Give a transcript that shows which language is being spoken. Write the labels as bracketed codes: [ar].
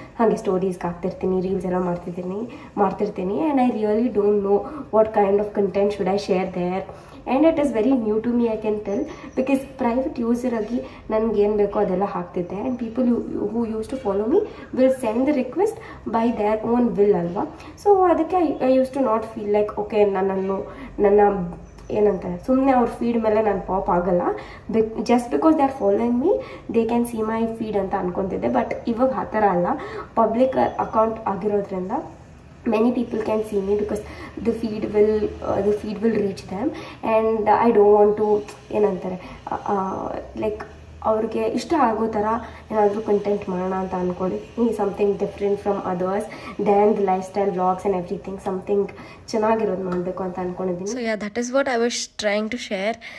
[kn] ಹಾಗೆ ಸ್ಟೋರೀಸ್ಗೆ ಹಾಕ್ತಿರ್ತೀನಿ, ರೀಲ್ಸ್ ಎಲ್ಲ ಮಾಡ್ತಿರ್ತೀನಿ. [en] and I really don't know what kind of content should I share there, and it is very new to me, I can tell, because private user [kn] agi nange ಏನು ಬೇಕೋ ಅದೆಲ್ಲ ಹಾಕ್ತಿದ್ದೆ. [en] and people who used to follow me will send the request by their own will ಅಲ್ವಾ. [kn] So ಅದಕ್ಕೆ [en] I used to not feel like okay [kn] ನನ್ನ ಏನಂತಾರೆ ಸುಮ್ಮನೆ ಅವ್ರ ಫೀಡ್ ಮೇಲೆ ನಾನು ಪಾಪ್ ಆಗಲ್ಲ, [en] just because they are following me they can see my feed [kn] ಅಂತ ಅನ್ಕೊತಿದ್ದೆ. ಬಟ್ ಇವಾಗ ಆ ಥರ ಅಲ್ಲ, ಪಬ್ಲಿಕ್ ಅಕೌಂಟ್ ಆಗಿರೋದ್ರಿಂದ [en] many people can see me, because the feed will reach them. And I don't want to [kn] ಏನಂತಾರೆ like ಅವ್ರಿಗೆ ಇಷ್ಟ ಆಗೋ ಥರ ಏನಾದರೂ ಕಂಟೆಂಟ್ ಮಾಡೋಣ ಅಂತ ಅಂದ್ಕೊಂಡಿದ್ದೀನಿ. [en] Something different from others than the lifestyle vlogs and everything. [kn] Something ಚೆನ್ನಾಗಿರೋದು ಮಾಡಬೇಕು ಅಂತ ಅಂದ್ಕೊಂಡಿದ್ದೀನಿ. [en] So that is what I was trying to share.